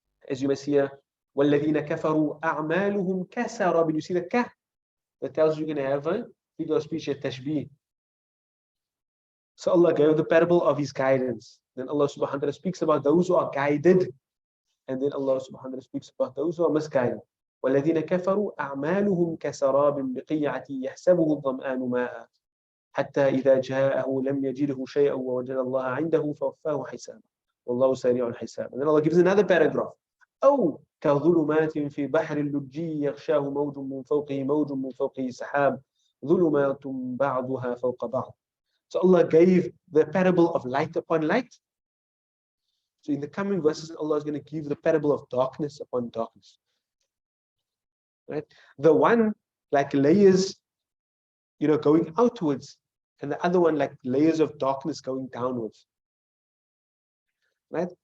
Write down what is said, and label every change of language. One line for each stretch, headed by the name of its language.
English: As you may see here,
Arabic: وَالَّذِينَ كَفَرُوا أَعْمَالُهُمْ كَسَرَابٍ.
English: You see the ka? That tells you you're going to have a figure of speech, a tashbih. So Allah gave the parable of His guidance. Then Allah subhanahu wa ta'ala speaks about those who are guided. And then Allah subhanahu wa ta'ala speaks about those who are misguided.
Arabic: وَالَّذِينَ كَفَرُوا أَعْمَالُهُمْ كَسَرَابٍ بِقِيعَةٍ يَحْسَبُهُ الظَّمْآنُ مَاءً حتى إذا جاءه لم يجده شيئا ووجد الله عنده فوفاه حسابه والله سريع الحساب.
English: And then Allah gives another paragraph.
Arabic: أو كظلمات في بحر اللجي يغشاه موج من فوقه سحاب ظلمات بعضها فوق بعض.
English: So Allah gave the parable of light upon light. So in the coming verses, Allah is going to give the parable of darkness upon darkness. Right? The one like layers, going outwards, and the other one like layers of darkness going downwards. Right?